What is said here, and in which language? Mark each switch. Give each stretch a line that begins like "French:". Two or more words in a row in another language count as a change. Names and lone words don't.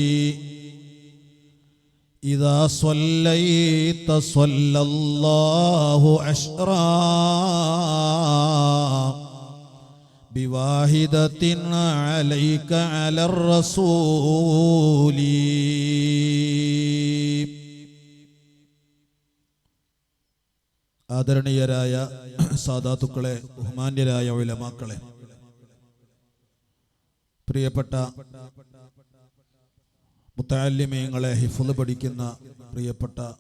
Arabic: إذا صليت صلى الله عشرا بواحدة عليك على الرسول.
Malayalam: ആദരണീയരായ സാദാത്തുക്കളെ, ബഹുമാന്യരായ ഉലമാക്കളെ, പ്രിയപ്പെട്ട മുത്തഅല്ലിമീങ്ങളെ, ഹിഫ്ള് പഠിക്കുന്ന പ്രിയപ്പെട്ട